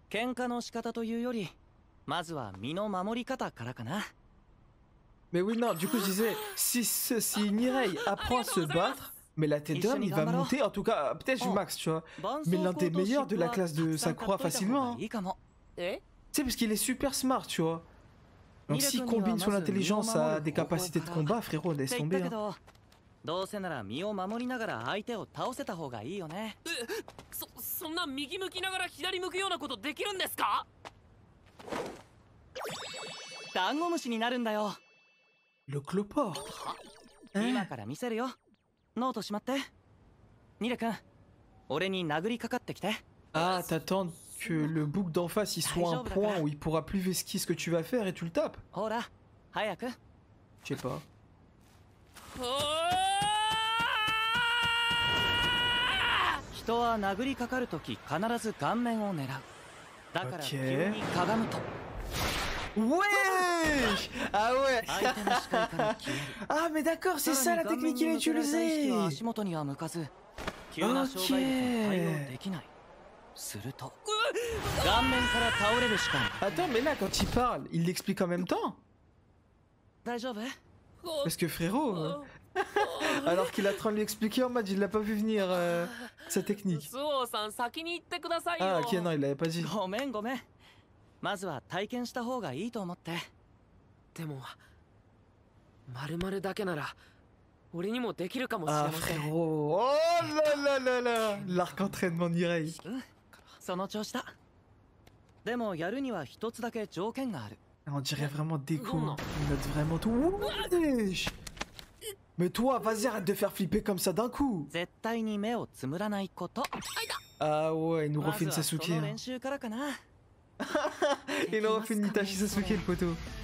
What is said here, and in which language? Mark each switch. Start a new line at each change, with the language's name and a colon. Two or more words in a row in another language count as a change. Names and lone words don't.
French: Mais oui, non, du coup, je disais, si Nirei apprend à se battre, mais la tête d'homme, il va monter, en tout cas, peut-être Max, tu vois, mais l'un des meilleurs de la classe de Sakura facilement. Hein. Tu sais, parce qu'il est super smart, tu vois. Donc s'il combine son intelligence à des capacités de combat, frérot, laisse tomber. Hein.
Japanese: どうせなら身を守りながら相手を倒せた方がいいよね。そんな右向きながら左向くようなことできるんですか？ダンゴムシになるんだよ。
French: Le cloporte。
Japanese: 今から見せるよ。ノートしまって。ニレ君、俺に殴りかかってきて。
French: Ah, t'attends que le bouc d'en face il soit un point où il pourra plus vesquer ce que tu vas faire et tu le tapes.
Japanese: ほら、早く。
French: Je sais pas.
Japanese: 人は殴りかかるとき必ず顔面を狙う。だから急にかがむと。
French: Wesh! Ah ouais! Ah mais d'accord, c'est ça la technique qu'il a utilisée! Ok! Attends, mais là quand il parle, il l'explique en même temps? Parce que frérot... Alors qu'il est en train de lui expliquer en mode il l'a pas vu venir sa technique. Ah ok, non, il l'avait pas dit.
Japanese: まずは体験した方がいいと思って。でも、丸々だけなら俺にもできるかもしれません。
French: Ah frérot, oh là là là là, l'arc entraînement Nirei.
Japanese: その調子だ。でもやるには一つだけ条件がある。
French: On dirait vraiment Deku. Il note vraiment tout. Mais Mais toi, vas-y, arrête de faire flipper comme ça d'un coup. Ah ouais, il nous refait une Sasuke. Hein. Il nous refait une Itachi Sasuke, le poteau.